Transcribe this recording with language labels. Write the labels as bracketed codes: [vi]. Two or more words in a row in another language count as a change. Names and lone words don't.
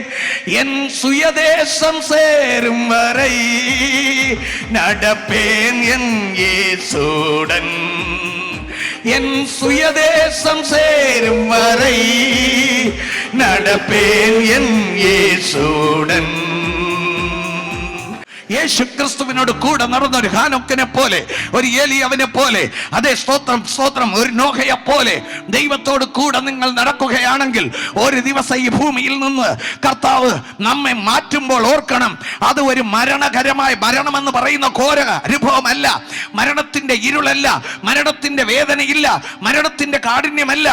[ta] என் சுயதேசம் சேரும் வரை நடப்பேன் என் இயேசுவுடன். என் சுயதேசம் சேரும் வரை நடப்பேன் என் இயேசுவுடன். [ml] യേശു ക്രിസ്തുവിനോട് കൂടെ നടന്ന ഒരു ഹാനോക്കിനെ പോലെ, ഒരു ഏലിയാവിനെ പോലെ, അതേ സ്തോത്രം സ്തോത്രം, ഒരു നോഹയെ പോലെ ദൈവത്തോട് കൂടെ നിങ്ങൾ നടക്കുകയാണെങ്കിൽ ഒരു ദിവസം ഈ ഭൂമിയിൽ നിന്ന് കർത്താവ് നമ്മെ മാറ്റുമ്പോൾ ഓർക്കണം, അത് ഒരു മരണകരമായ, മരണമെന്ന് പറയുന്ന ഘോര അനുഭവമല്ല, മരണത്തിന്റെ ഇരുളല്ല, മരണത്തിന്റെ വേദനയില്ല, മരണത്തിന്റെ കാഠിന്യമല്ല.